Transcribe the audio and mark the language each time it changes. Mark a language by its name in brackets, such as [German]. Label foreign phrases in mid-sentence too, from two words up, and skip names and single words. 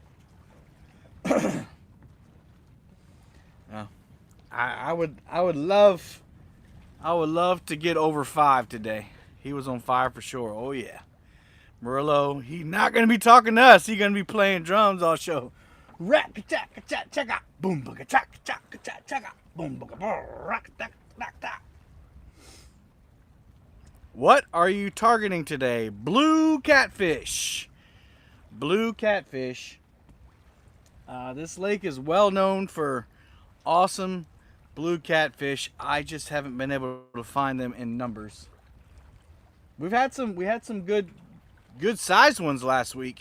[English] Yeah. I would love to get over 5 today. He was on fire for sure. Oh yeah. Murillo, he's not gonna be talking to us. He's gonna be playing drums all show. Rack cha cha cha boom booga cha cha cha cha boom booga rock tack tack tack. What are you targeting today? Blue catfish. Blue catfish. This lake is well known for awesome blue catfish. I just haven't been able to find them in numbers. We had some good sized ones last week.